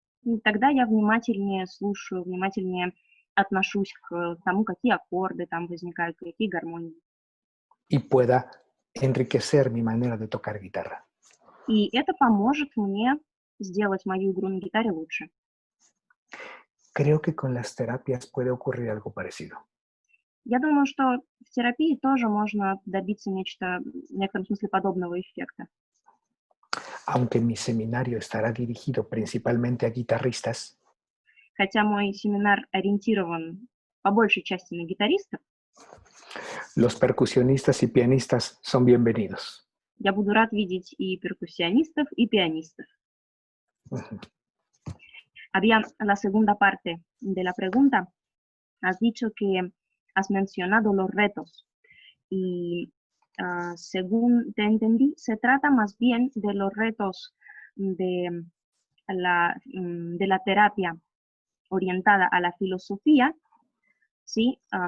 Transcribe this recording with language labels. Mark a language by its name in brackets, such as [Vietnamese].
[Russian] и тогда я внимательнее слушаю, внимательнее отношусь к тому, какие аккорды там возникают, какие гармонии. [Spanish] Y pueda enriquecer mi manera de tocar guitarra. [Russian] И это поможет мне сделать мою игру на гитаре лучше. [Spanish] Creo que con las terapias puede ocurrir algo parecido. [Russian] Я думаю, что в терапии тоже можно добиться нечто, в некотором смысле, подобного эффекта. [Spanish] Aunque mi seminario estará dirigido principalmente a guitarristas, [Russian] Хотя мой семинар ориентирован по большей части на гитаристов, [Spanish] los percusionistas y pianistas son bienvenidos. [Russian] Я буду рад видеть и перкуссионистов, и пианистов. Ujú. [Spanish] Había la segunda parte de la pregunta. Has dicho que has mencionado los retos y según te entendí, se trata más bien de los retos de la terapia orientada a la filosofía, ¿sí?